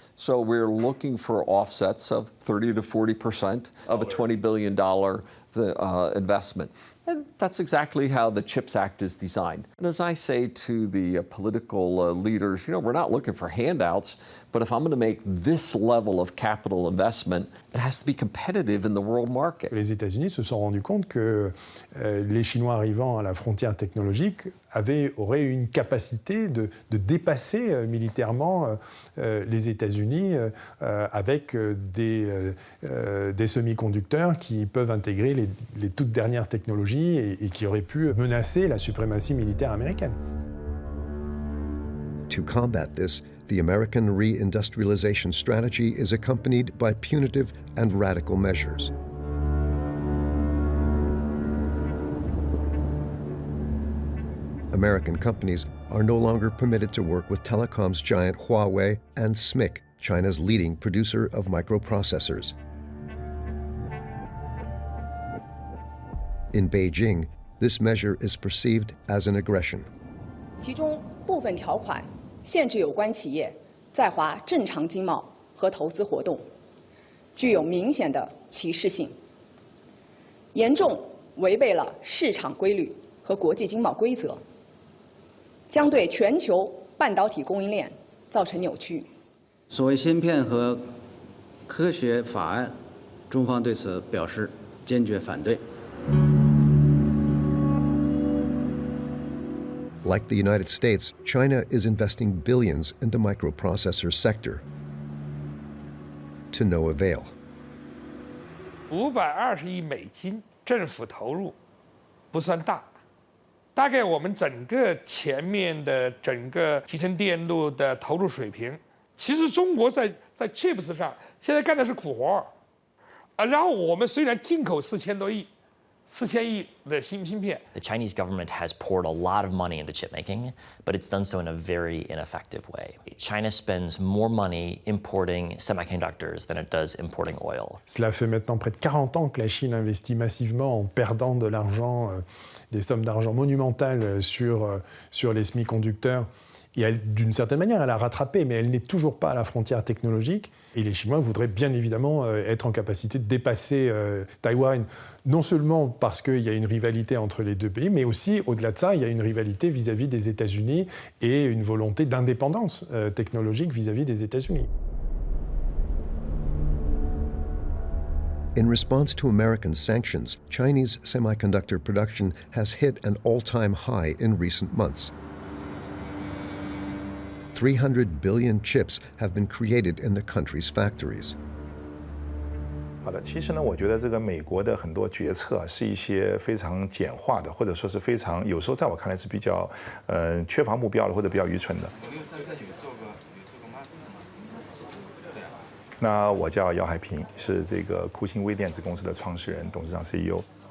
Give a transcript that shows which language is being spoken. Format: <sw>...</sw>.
<en>So we're looking for offsets of 30 to 40% of a $20 billion the investment. And that's exactly how the CHIPS Act is designed. And as I say to the political leaders, we're not looking for handouts, but if I'm going to make this level of capital investment, it has to be competitive in the world market.</en> <fr>Les États-Unis se sont rendus compte que les Chinois arrivant à la frontière technologique auraient une capacité de dépasser militairement les États-Unis avec des semi-conducteurs qui peuvent intégrer les toutes dernières technologies et qui auraient pu menacer la suprématie militaire américaine.</fr> <en>To combat this, the American reindustrialization strategy is accompanied by punitive and radical measures. American companies are no longer permitted to work with telecoms giant Huawei and SMIC, China's leading producer of microprocessors. In Beijing, this measure is perceived as an aggression.</en> <zh>其中部分条款限制有关企业在华正常经贸和投资活动，具有明显的歧视性，严重违背了市场规律和国际经贸规则，将对全球半导体供应链造成扭曲。所谓芯片和科学法案，中方对此表示坚决反对。</zh> <en>Like the United States, China is investing billions in the microprocessor sector, to no avail.</en> <zh>$520亿政府投入不算大，大概我们整个前面的整个集成电路的投入水平，其实中国在 chips 上现在干的是苦活啊。然后我们虽然进口4000多亿。 4000亿的芯片。</zh> <en>The Chinese government has poured a lot of money into chip making, but it's done so in a very ineffective way. China spends more money importing semiconductors than it does importing oil.</en> <fr>Cela fait maintenant près de 40 ans que la Chine investit massivement en perdant de l'argent, des sommes d'argent monumentales sur les semi-conducteurs. Et d'une certaine manière, elle a rattrapé, mais elle n'est toujours pas à la frontière technologique. Et les Chinois voudraient bien évidemment être en capacité de dépasser Taïwan, non seulement parce qu'il y a une rivalité entre les deux pays, mais aussi, au-delà de ça, il y a une rivalité vis-à-vis des États-Unis et une volonté d'indépendance technologique vis-à-vis des États-Unis.</fr> <en>In response to American sanctions, Chinese semiconductor production has hit an all-time high in recent months. 300 billion chips have been created in the country's factories.</en> <zh>好的，其实呢，我觉得这个美国的很多决策是一些非常简化的，或者说是非常有时候在我看来是比较缺乏目标的，或者比较愚蠢的。那我叫姚海平，是这个酷星微电子公司的创始人、董事长 CEO。</zh>